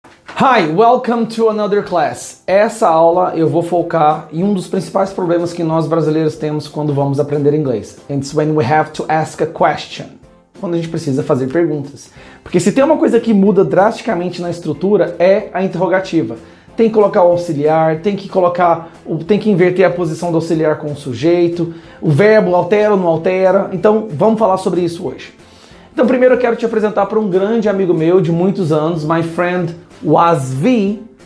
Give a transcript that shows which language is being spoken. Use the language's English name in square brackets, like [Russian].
[English] Hi, welcome to another class. [Portuguese] Essa aula eu vou focar em um dos principais problemas que nós brasileiros temos quando vamos aprender inglês. [English] It's when we have to ask a question. [Portuguese] Quando a gente precisa fazer perguntas. Porque se tem uma coisa que muda drasticamente na estrutura é a interrogativa. Tem que colocar o auxiliar, tem que inverter a posição do auxiliar com o sujeito, o verbo altera ou não altera. Então vamos falar sobre isso hoje. Então primeiro eu quero te apresentar para um grande amigo meu de muitos anos, [English] my friend [Portuguese] Wasvi.